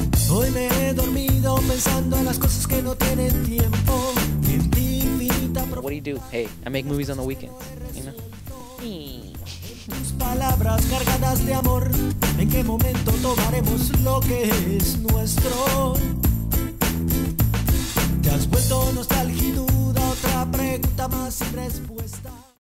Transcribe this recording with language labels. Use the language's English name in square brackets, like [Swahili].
[Spanish] Hoy me he dormido pensando en las cosas que no tienen tiempo. [English] What do you do? Hey, I make movies on the weekends, you know? [Spanish] Tus palabras cargadas de amor, ¿en qué momento tomaremos lo que es nuestro? Te has vuelto nostalgia y duda, otra pregunta más sin respuesta.